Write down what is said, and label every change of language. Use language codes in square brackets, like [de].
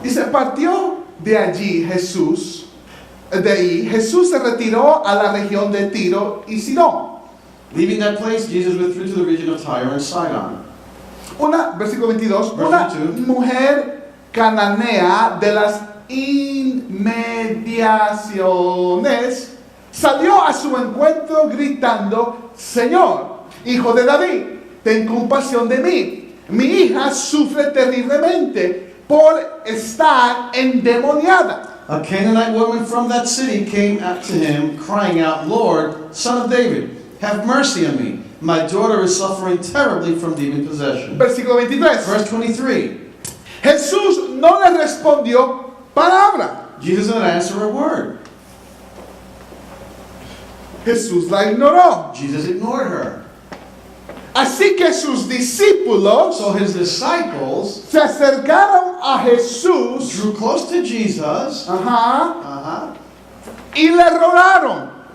[es] Dice, partió de allí Jesús, de ahí, Jesús se retiró a la región de Tiro y Sidón. [en] Leaving that place, Jesus withdrew to the region of Tyre and Sidon. [es] Versículo 22, [en] Verse [es] una [en] 22. [es] mujer cananea de las inmediaciones salió a su encuentro gritando, Señor, hijo de David, ten compasión de mí. Mi hija sufre terriblemente por estar endemoniada. [en] A Canaanite woman from that city came up to him, crying out, Lord, Son of David, have mercy on me. My daughter is suffering terribly from demon possession. [es] Versículo 23. [en] Verse 23. [es] Jesús no le respondió palabra. [en] Jesus didn't answer a word. [es] Jesús la ignoró. [en] Jesus ignored her. [es] Así que sus discípulos [en] So his disciples [es] se acercaron a Jesús, [en] drew close to Jesus. [es] ajá, y le rogaron,